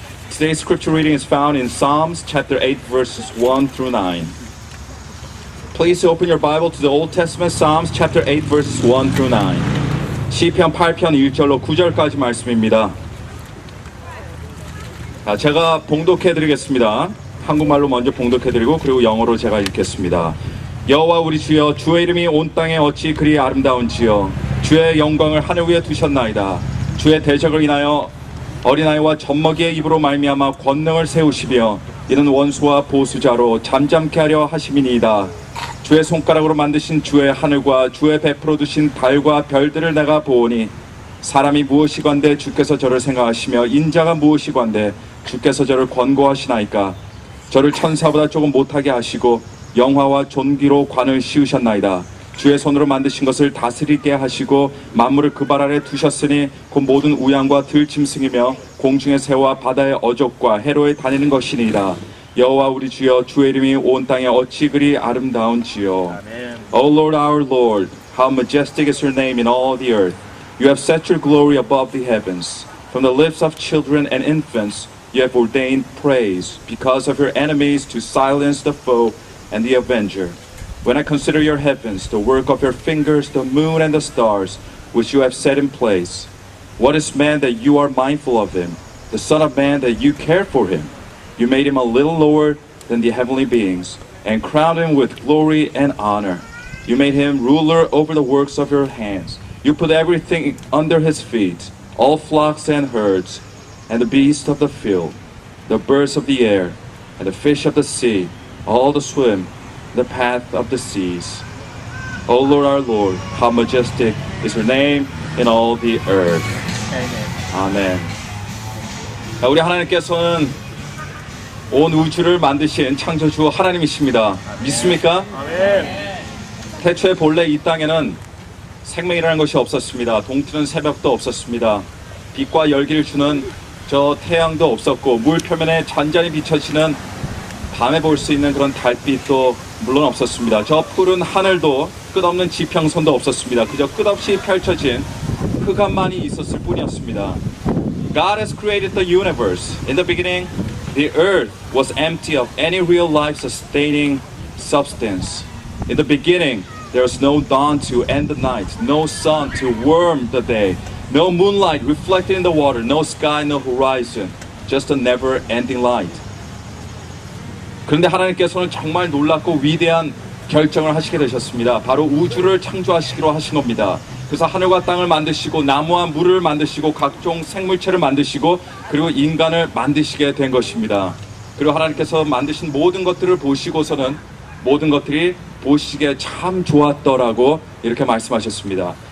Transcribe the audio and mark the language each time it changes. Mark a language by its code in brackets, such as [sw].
[en] Today's scripture reading is found in Psalms chapter 8 verses 1 through 9. Please open your Bible to the Old Testament Psalms chapter 8 verses 1 through 9. [ko] 시편 8편 1절로 9절까지 말씀입니다. 제가 봉독해드리겠습니다. 한국말로 먼저 봉독해드리고 그리고 영어로 제가 읽겠습니다. 여호와 우리 주여, 주의 이름이 온 땅에 어찌 그리 아름다운지요. 주의 영광을 하늘 위에 두셨나이다. 주의 대적을 인하여 어린아이와 젖먹이의 입으로 말미암아 권능을 세우시며 이는 원수와 보수자로 잠잠케 하려 하심이니이다. 주의 손가락으로 만드신 주의 하늘과 주의 베풀어 두신 달과 별들을 내가 보오니 사람이 무엇이건대 주께서 저를 생각하시며 인자가 무엇이건대 주께서 저를 권고하시나이까. 저를 천사보다 조금 못하게 하시고 영화와 존귀로 관을 씌우셨나이다. 주의 손으로 만드신 것을 다스리게 하시고 만물을 그 발 아래 두셨으니 곧 모든 우양과 들짐승이며 공중의 새와 바다의 어족과 해로에 다니는 것이니이다. 여호와 우리 주여, 주의 이름이 온 땅에 어찌 그리 아름다운지요. 아멘. [en] O Lord, our Lord, how majestic is your name in all the earth. You have set your glory above the heavens. From the lips of children and infants you have ordained praise because of your enemies to silence the foe and the avenger. When I consider your heavens, the work of your fingers, the moon and the stars, which you have set in place. What is man that you are mindful of him, the son of man that you care for him? You made him a little lower than the heavenly beings, and crowned him with glory and honor. You made him ruler over the works of your hands. You put everything under his feet, all flocks and herds, and the beasts of the field, the birds of the air, and the fish of the sea, all that swim in the path of the seas. O Lord, our Lord, how majestic is your name in all the earth. [ko] 아멘. 우리 하나님께서는 온 우주를 만드신 창조주 하나님이십니다. 믿습니까? 아멘. 태초에 본래 이 땅에는 생명이라는 것이 없었습니다. 동트는 새벽도 없었습니다. 빛과 열기를 주는 저 태양도 없었고, 물 표면에 잔잔히 비춰지는 밤에 볼 수 있는 그런 달빛도 물론 없었습니다. 저 푸른 하늘도 끝없는 지평선도 없었습니다. 그저 끝없이 펼쳐진 흑암만이 있었을 뿐이었습니다. [en] God has created the universe. In the beginning, the earth was empty of any real life-sustaining substance. In the beginning, there was no dawn to end the night, no sun to warm the day, no moonlight reflected in the water, no sky, no horizon, just a never-ending light. [ko] 그런데 하나님께서는 정말 놀랍고 위대한 결정을 하시게 되셨습니다. 바로 우주를 창조하시기로 하신 겁니다. 그래서 하늘과 땅을 만드시고 나무와 물을 만드시고 각종 생물체를 만드시고 그리고 인간을 만드시게 된 것입니다. 그리고 하나님께서 만드신 모든 것들을 보시고서는 모든 것들이 보시기에 참 좋았더라고 이렇게 말씀하셨습니다.